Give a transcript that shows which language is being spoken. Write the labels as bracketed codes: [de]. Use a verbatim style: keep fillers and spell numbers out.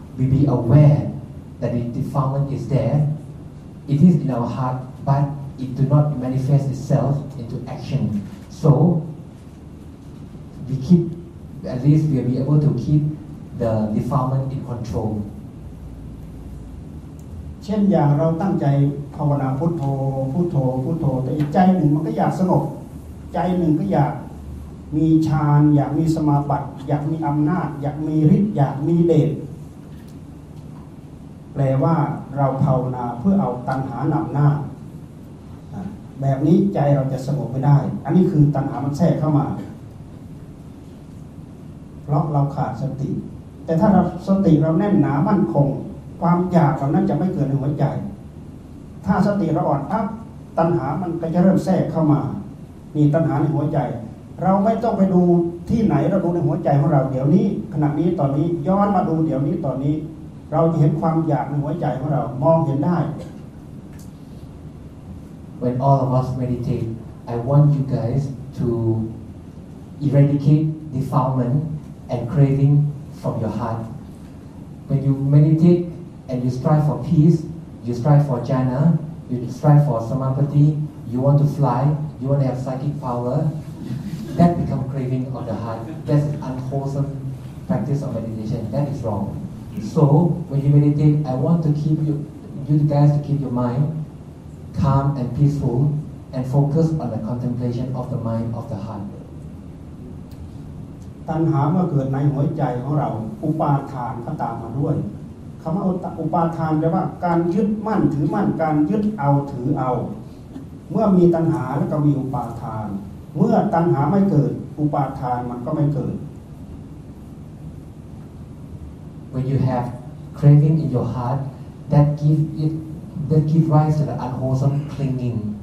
[en] We be aware that the defilement is there. It is in our heart, but it do not manifest itself into action. So we keep, at least we will be able to keep the defilement in control. [th] เช่นอย่างเราตั้งใจภาวนาพุทโธพุทโธพุทโธแต่อีกใจหนึ่งมันก็อยากสงบใจหนึ่งก็อยากมีฌานอยากมีสมาบัติอยากมีอำนาจอยากมีฤทธิ์อยากมีเดชแปลว่าเราภาวนาเพื่อเอาตัณหานำหน้าแบบนี้ใจเราจะสงบไม่ได้อันนี้คือตัณหามันแทรกเข้ามา เพราะเราขาดสติแต่ถ้าเราสติเราแน่นหนามั่นคงความอยากเหล่านั้นจะไม่เกิดในหัวใจถ้าสติเราอ่อนอับตัณหามันก็จะเริ่มแทรกเข้ามานี่ตัณหาในหัวใจเราไม่ต้องไปดูที่ไหนเราดูในหัวใจของเราเดี๋ยวนี้ขณะนี้ตอนนี้ย้อนมาดูเดี๋ยวนี้ตอนนี้เราจะเห็นความอยากในหัวใจของเรามองเห็นได้ [en] When all of us meditate, I want you guys to eradicate defilement and craving from your heart. When you meditate and you strive for peace, you strive for jhana, you strive for samapatti, you want to fly, you want to have psychic power, that become craving of the heart. That's unwholesome practice of meditation. That is wrong. So when you meditate, I want to keep you, you guys to keep your mind calm and peaceful and focus on the contemplation of the mind of the heart. [th] ตัณหาเมื่อเกิดในหัวใจของเราอุปาทานก็ตามมาด้วยคำว่าอุปาทานแปลว่าการยึดมั่นถือมั่นการยึดเอาถือเอาเมื่อมีตัณหาแล้วก็มีอุปาทานเมื่อตัณหาไม่เกิดอุปาทานมันก็ไม่เกิด [en] When you have craving in your heart, that give it, that give rise to the unwholesome clinging.